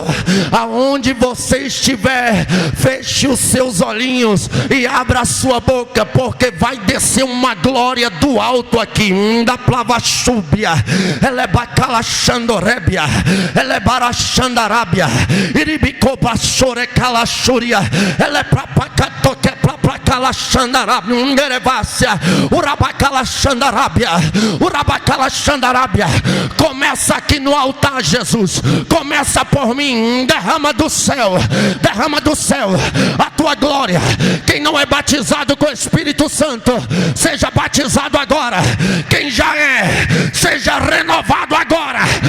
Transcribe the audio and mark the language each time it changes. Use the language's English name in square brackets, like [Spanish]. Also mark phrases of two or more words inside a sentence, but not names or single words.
[Portuguese] Aonde você estiver, feche os seus olhinhos e abra a sua boca, porque vai descer uma glória do alto aqui. Da plavachúbia, ela é bacalachandorébia, ela é barachandarábia, iribicobaçore calachúria, ela é papacatoque, papacalachandarábia, ungerevácia, urabacalachandarábia, urabacalachandarábia. Começa aqui no altar, Jesus. Começa por mim. Derrama do céu a tua glória. Quem não é batizado com o Espírito Santo, seja batizado agora. Quem já é, seja renovado agora.